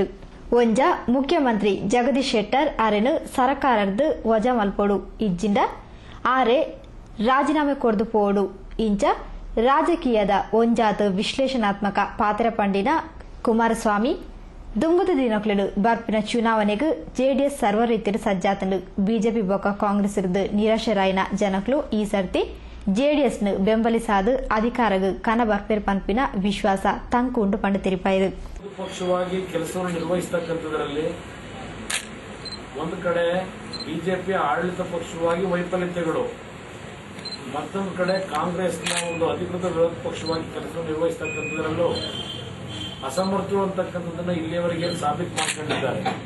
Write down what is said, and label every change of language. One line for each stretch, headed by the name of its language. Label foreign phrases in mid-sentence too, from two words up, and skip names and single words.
Tulu: ಒಂಜ ಮುಖ್ಯಮಂತ್ರಿ ಜಗದೀಶ್ ಶೆಟ್ಟರ್ ಆರೆನು ಸರ್ಕಾರದ ವಜಾ ಮಲ್ಪೋಡು ಇಜ್ಜಿಂದ ಆರೆ ರಾಜೀನಾಮೆ ಕೊಡ್ದು ಪೋಡು ಇಂಚ ರಾಜಕೀಯದ ಒಂಜಾತ ವಿಶ್ಲೇಷಣಾತ್ಮಕ ಪಾತ್ರ ಪಂಡಿನ ಕುಮಾರಸ್ವಾಮಿ ದುಂಬುದ ದಿನಕ್ಲೆಡು ಬರ್ಪಿನ ಚುನಾವಣೆಗೂ ಜೆಡಿಎಸ್ ಸರ್ವ ರೀತಿಯ ಸಜ್ಜಾತಂಡು. ಬಿಜೆಪಿ ಬೊಕ್ಕ ಕಾಂಗ್ರೆಸ್ ಇರುದು ನಿರಾಶರಾಯಿನ ಜನಕ್ಲು ಈ ಸರ್ತಿ ಜೆಡಿಎಸ್ ನು ಬೆಂಬಲಿಸಾದು ಅಧಿಕಾರಗೂ ಕನ ಬರ್ಪೇರ್ ಪಂಪಿನ ವಿಶ್ವಾಸ ತಂಕು ಉಂಟು ಪಂಡು ತಿರುಪಾಯಿರು.
Kannada: ಪಕ್ಷವಾಗಿ ಕೆಲಸವನ್ನು ನಿರ್ವಹಿಸತಕ್ಕಂಥದ್ರಲ್ಲಿ ಒಂದು ಕಡೆ ಬಿಜೆಪಿ ಆಡಳಿತ ಪಕ್ಷವಾಗಿ ವೈಫಲ್ಯತೆಗಳು, ಮತ್ತೊಂದು ಕಡೆ ಕಾಂಗ್ರೆಸ್ನ ಒಂದು ಅಧಿಕೃತ ವಿರೋಧ ಪಕ್ಷವಾಗಿ ಕೆಲಸ ನಿರ್ವಹಿಸತಕ್ಕಂಥದ್ರಲ್ಲೂ ಅಸಮರ್ಥರು ಅಂತಕ್ಕಂಥದ್ದನ್ನ ಇಲ್ಲಿಯವರೆಗೆ ಸಾಬೀತು ಮಾಡಿಕೊಂಡಿದ್ದಾರೆ.